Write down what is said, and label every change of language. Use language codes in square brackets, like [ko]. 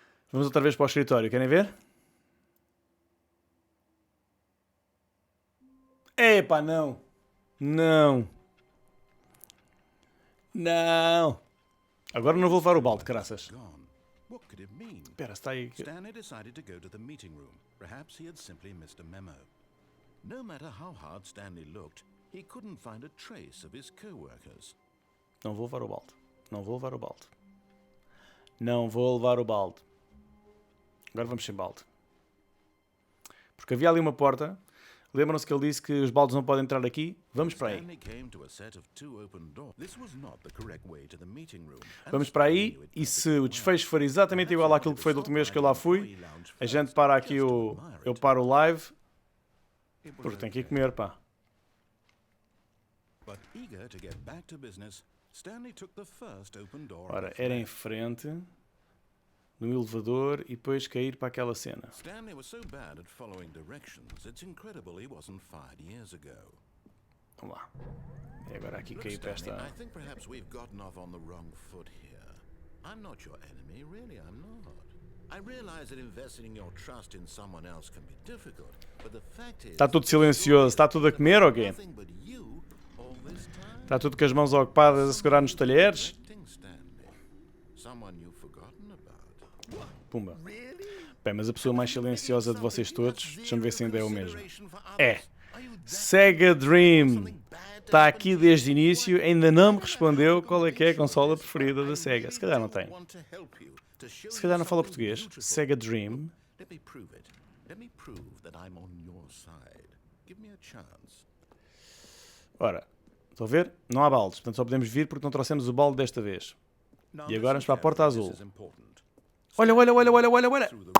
[pt] Vamos outra vez para o escritório. Querem ver? Epá, não. Não. Não. Agora não vou levar o balde, caraças. [en] Gone. What could it mean? [pt] Espera, está aí. [en] Stanley decided to go to the meeting room. Perhaps he had simply missed a memo. No matter how hard Stanley looked, he couldn't find a trace of his co-workers. [pt] Não vou levar o balde. Não vou levar o balde. Não vou levar o balde. Agora vamos sem balde. Porque havia ali uma porta. Lembram-se que ele disse que os baldes não podem entrar aqui? Vamos para aí. [en] Stanley came to a set of two open doors. This was not the correct way to the meeting room. [pt] Vamos para aí e se o desfecho for exatamente igual àquilo que foi do último mês que eu lá fui, a gente para aqui eu paro o live, porque tenho que ir comer, pá. [en] But eager to get back to business, Stanley took the first open door. [pt] Ora, era em frente, no elevador e depois cair para aquela cena. [en] Stanley was so bad at following directions, it's incredible he wasn't fired years ago. [pt] Vamos lá. E agora aqui [en] Look, [pt] cair para [en] Stanley, [pt] esta... [en] I think perhaps we've gotten off on the wrong foot here. I'm not your enemy, really, I'm not. I realize that investing your trust in someone else can be difficult, but the fact is... [pt] Está tudo silencioso. Está tudo a comer ou quê? [en] Nothing but you all this time. [pt] Está tudo com as mãos ocupadas a segurar nos talheres? [en] Stanley. Someone you've forgotten about. [pt] Pumba. Bem, mas a pessoa mais silenciosa de vocês todos, deixa-me ver se ainda é o mesmo. É. SEGA Dream. Está aqui desde o início, ainda não me respondeu qual é que é a consola preferida da SEGA. Se calhar não tem. Se calhar não fala português. SEGA Dream. [en] Let me prove it. Let me prove that I'm on your side. Give me a chance. [pt] Ora, estão a ver? Não há baldes, portanto só podemos vir porque não trouxemos o balde desta vez. E agora vamos para a porta azul. Olha, olha, olha, olha, olha, olha.